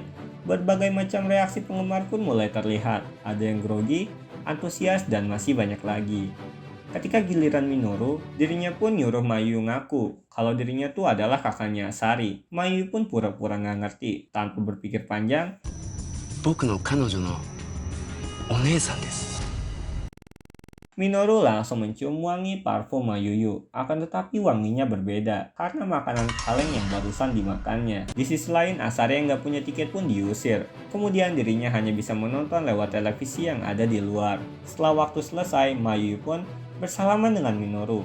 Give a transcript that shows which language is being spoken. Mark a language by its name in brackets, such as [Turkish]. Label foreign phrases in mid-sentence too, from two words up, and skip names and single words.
[Indonesian] Berbagai macam reaksi penggemar pun mulai terlihat. Ada yang grogi, antusias, dan masih banyak lagi. Ketika giliran Minoru, dirinya pun nyuruh Mayuyu ngaku kalau dirinya tuh adalah kakaknya Asari. Mayuyu pun pura-pura nggak ngerti. Tanpa berpikir panjang, [Japanese] 僕の彼女のお姉さんです。 [Indonesian] Minoru langsung mencium wangi parfum Mayuyu. Akan tetapi wanginya berbeda karena makanan kaleng yang barusan dimakannya. Di sisi lain, Asari yang nggak punya tiket pun diusir. Kemudian dirinya hanya bisa menonton lewat televisi yang ada di luar. Setelah waktu selesai, Mayuyu pun bersalaman dengan Minoru.